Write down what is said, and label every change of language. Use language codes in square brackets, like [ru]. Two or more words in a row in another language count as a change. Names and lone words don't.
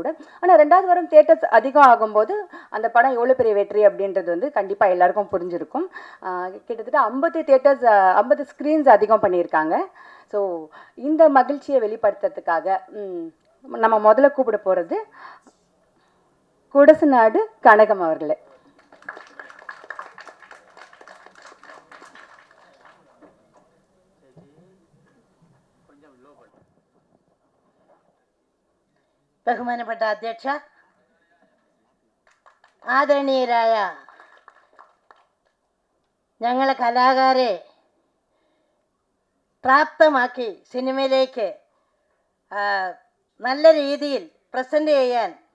[ta] ஆனால் 2வது வாரம் தியேட்டர்ஸ் அதிகம் ஆகும்போது அந்த படம் எவ்வளோ பெரிய வெற்றி அப்படின்றது வந்து கண்டிப்பாக எல்லாருக்கும் புரிஞ்சிருக்கும். கிட்டத்தட்ட 50 தியேட்டர்ஸ் 50 ஸ்க்ரீன்ஸ் அதிகம் பண்ணியிருக்காங்க. ஸோ இந்த மகிழ்ச்சியை வெளிப்படுத்துறதுக்காக நம்ம முதல்ல கூப்பிட போகிறது குடசுநாடு கனகம் அவர்களே. [ml] ബഹുമാനപ്പെട്ട അധ്യക്ഷ, ആദരണീയരായ ഞങ്ങളെ കലാകാരെ പ്രാപ്തമാക്കി സിനിമയിലേക്ക് നല്ല രീതിയിൽ പ്രസൻറ്റ് ചെയ്യാൻ